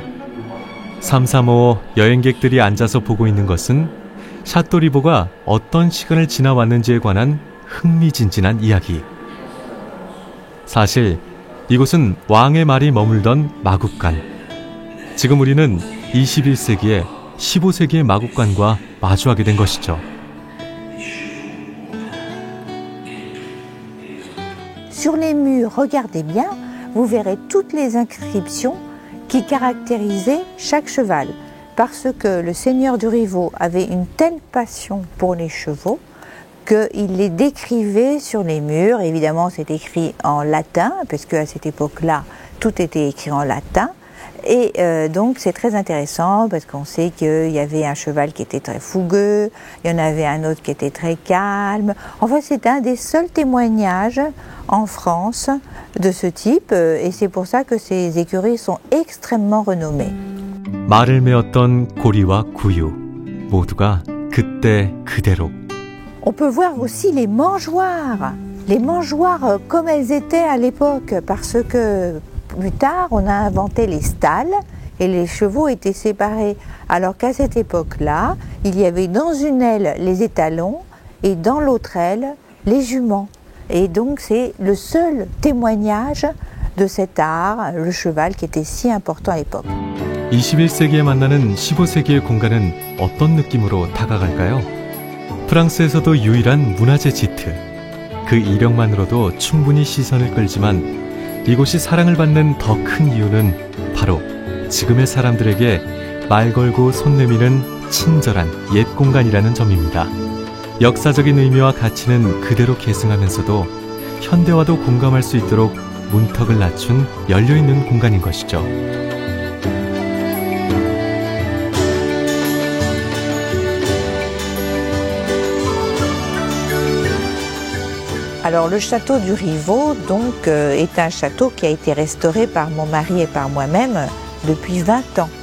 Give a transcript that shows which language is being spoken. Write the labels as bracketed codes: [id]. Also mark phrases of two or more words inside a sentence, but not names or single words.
[ko] 335 여행객들이 앉아서 보고 있는 것은 샤또 리보가 어떤 시간을 지나왔는지에 관한 흥미진진한 이야기. 사실 이곳은 왕의 말이 머물던 마국간. 지금 우리는 21세기에 15세기의 마국간과 마주하게 된 것이죠. [fr] Sur les murs, regardez bien, vous verrez toutes les inscriptions qui caractérisaient chaque cheval. Parce que le seigneur du Rivaux avait une telle passion pour les chevaux qu'il les décrivait sur les murs. Évidemment, c'est écrit en latin, parce qu'à cette époque-là, tout était écrit en latin. Et donc, c'est très intéressant, parce qu'on sait qu'il y avait un cheval qui était très fougueux, il y en avait un autre qui était très calme. Enfin, c'est un des seuls témoignages en France de ce type, et c'est pour ça que ces écuries sont extrêmement renommées. [ko] 말을 메었던 고리와 구유, 모두가 그때 그대로. [fr] On peut voir aussi les mangeoires comme elles étaient à l'époque, parce que plus tard on a inventé les stalles et les chevaux étaient séparés, alors qu'à cette époque-là, il y avait dans une aile les étalons et dans l'autre aile les juments. Et donc c'est le seul témoignage de cet art, le cheval qui était si important à l'époque. [ko] 21세기에 만나는 15세기의 공간은 어떤 느낌으로 다가갈까요? 프랑스에서도 유일한 문화재 지트. 그 이력만으로도 충분히 시선을 끌지만 이곳이 사랑을 받는 더 큰 이유는 바로 지금의 사람들에게 말 걸고 손 내미는 친절한 옛 공간이라는 점입니다. 역사적인 의미와 가치는 그대로 계승하면서도 현대와도 공감할 수 있도록 문턱을 낮춘 열려있는 공간인 것이죠. [fr] Alors le château du Rivaux donc est un château qui a été restauré par mon mari et par moi-même depuis 20 ans.